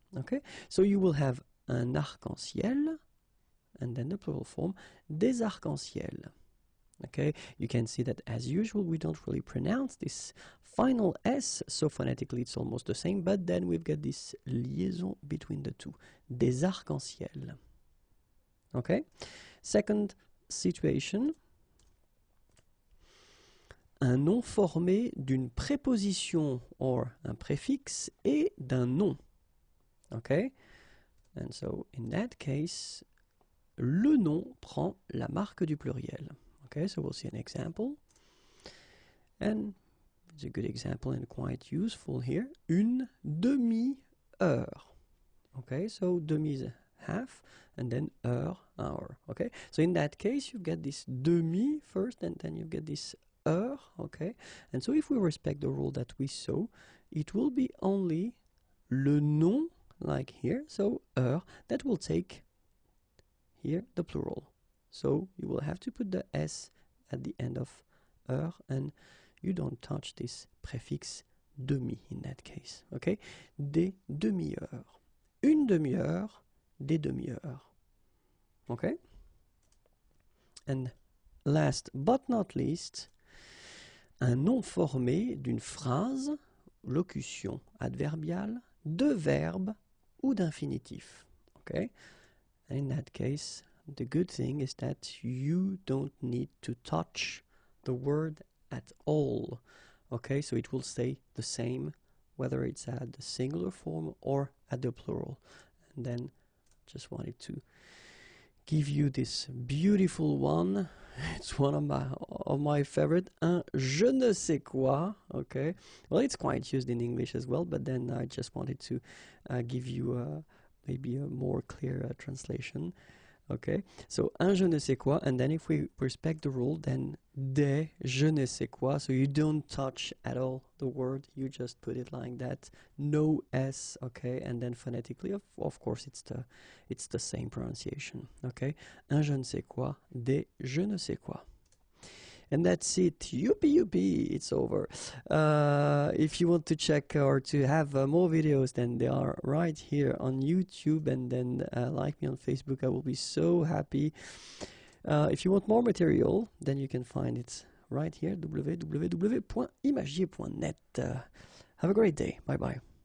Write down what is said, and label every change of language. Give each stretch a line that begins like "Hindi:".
English: Okay, so you will have un arc-en-ciel, and then the plural form, des arcs-en-ciel. Okay, you can see that as usual we don't really pronounce this final S, so phonetically it's almost the same, but then we've got this liaison between the two, des arcs-en-ciel. Okay, second situation,
French: un nom formé d'une préposition or un préfixe et d'un nom.
English: Okay, and so in that case,
French: le nom prend la marque du pluriel.
English: Okay, so we'll see an example. And it's a good example and quite useful here. Une demi-heure. Okay, so demi is half, and then heure, hour. Okay, so in that case, you get this demi first, and then you get this heure. Okay, and so if we respect the rule that we saw, it will be only le nom, like here, so heure, that will take here the plural. So you will have to put the S at the end of heure, and you don't touch this préfixe demi in that case.
French: Okay, des demi-heures. Une demi-heure, des demi-heures.
English: Okay, and last but not least,
French: un nom formé d'une phrase, locution adverbiale, de verbe ou d'infinitif.
English: Okay, and in that case, the good thing is that you don't need to touch the word at all. Okay, so it will stay the same whether it's at the singular form or at the plural. And then just wanted to give you this beautiful one. It's one of my favorite, un je ne sais quoi. Okay, well, it's quite used in English as well, but then I just wanted to give you maybe a more clear translation. Okay, so un je ne sais quoi, and then if we respect the rule, then des je ne sais quoi, so you don't touch at all the word, you just put it like that, no S. Okay, and then phonetically, of course, it's the same pronunciation.
French: Okay, un je ne sais quoi, des je ne sais quoi.
English: And that's it. Yuppie, it's over. If you want to check or to have more videos, then they are right here on YouTube, and then like me on Facebook. I will be so happy. If you want more material, then you can find it right here, www.imagier.net. Have a great day. Bye-bye.